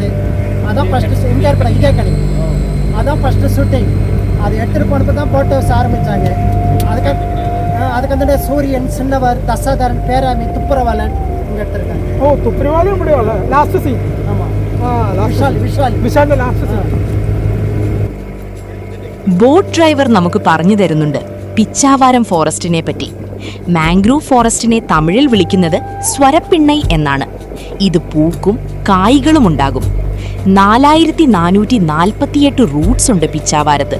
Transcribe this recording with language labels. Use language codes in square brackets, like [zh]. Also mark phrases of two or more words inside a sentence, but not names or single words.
[ta] அதான் ஃபஸ்ட்டு எம்ஜிஆர் படம் இதே கணி, அதான் ஃபஸ்ட்டு ஷூட்டிங். அது எடுத்துகிட்டு போனப்போ தான் போட்டோஸ் ஆரம்பித்தாங்க. அதுக்கு வந்து சூரியன், சின்னவர், தசாதரன், பேராமி, துப்புரவாளன் இங்கே எடுத்துருக்காங்க. ஓ, துப்புரவாளன் முடியல லாஸ்ட் சீன். ஆமாம், விஷால் லாஸ்ட் சீன். [ml] ബോട്ട് ഡ്രൈവർ നമുക്ക് പറഞ്ഞു തരുന്നുണ്ട് പിച്ചാവാരം ഫോറസ്റ്റിനെ പറ്റി. മാംഗ്രൂവ് ഫോറസ്റ്റിനെ തമിഴിൽ വിളിക്കുന്നത് സ്വരപ്പിണ്ണൈ എന്നാണ്. ഇത് പൂക്കും കായ്കളും ഉണ്ടാകും. 4448 റൂട്ട്സ് ഉണ്ട് പിച്ചാവാരത്ത്.